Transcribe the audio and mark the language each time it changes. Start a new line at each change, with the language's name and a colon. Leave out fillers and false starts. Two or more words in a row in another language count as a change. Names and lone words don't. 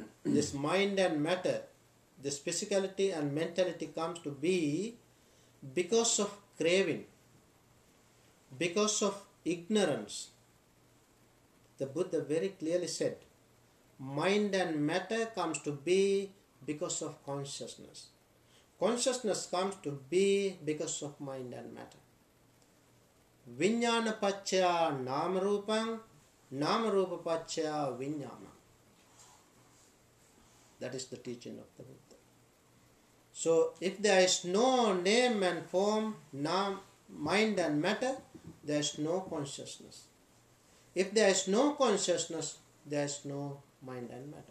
English: This mind and matter, this physicality and mentality comes to be because of craving, because of ignorance. The Buddha very clearly said, mind and matter comes to be because of consciousness. Consciousness comes to be because of mind and matter.
Pali: Vijnana paccaya nama rupam, nama rupa paccaya vijnana.
English: That is the teaching of the Buddha. So if there is no name and form, mind and matter, there is no consciousness. If there is no consciousness, there is no mind and matter.